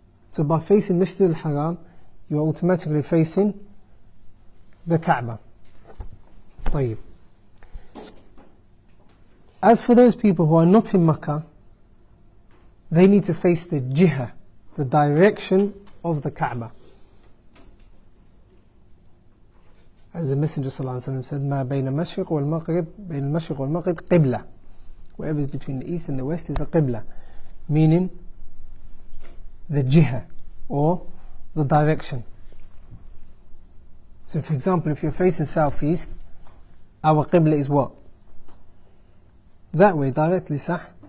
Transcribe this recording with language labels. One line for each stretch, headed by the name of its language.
English: So by facing Masjid al-Haram, you are automatically facing the Kaaba.
Arabic: طيب.
English: As for those people who are not in Mecca, they need to face the jihah, the direction of the Kaaba. As the Messenger ﷺ said,
Arabic: ما بين المشرق والمغرب بين المشرق والمغرب قبلة.
English: Whatever is between the east and the west is a qibla, meaning the jihah or the direction. So for example, if you're facing southeast, our qibla is what? That way, directly, صح?